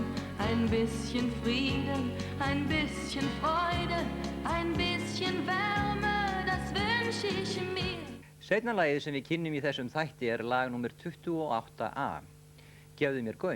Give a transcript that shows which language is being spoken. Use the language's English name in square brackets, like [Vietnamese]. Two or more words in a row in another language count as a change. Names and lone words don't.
[German] Ein bisschen Frieden, ein bisschen Freude, ein bisschen Wärme, das wünsche ich mir. [Icelandic] Seinna lagið sem við kynnum í þessum þætti er lag númer 28A, Gefðu mér gaum.